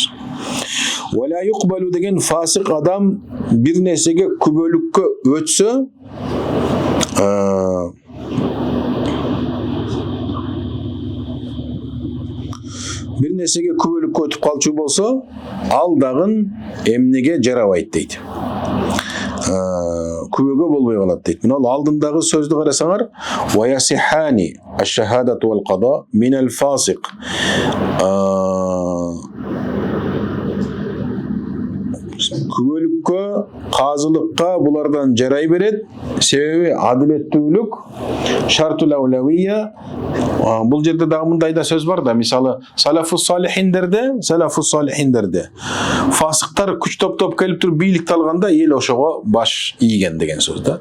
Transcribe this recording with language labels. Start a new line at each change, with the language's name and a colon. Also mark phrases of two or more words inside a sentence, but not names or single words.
Arabic: ولا يقبل
Kyrgyz: деген фасык адам бир нерсеге күбөлүккө өтсө, бир нерсеге күбөлүккө өтүп калчу болсо, ал дагы эмнеге жарабайт дейт. Күбөгө болбой калат дейт. Мына алдындагы сөздү карасаңар,
Arabic: ويصحان الشهادة والقضاء من الفاسق.
Kyrgyz: Күбөлүккө, казылыкка булардан жарай берет. Себеби адилеттүүлүк
Arabic: شرط الأولوية.
Kyrgyz: Бул жерде дагы мындай да сөз бар да, мисалы салафус салихиндерде фасыктар күч топтоп келип туруп бийликти алганда эл ошого баш ийген деген сөз да.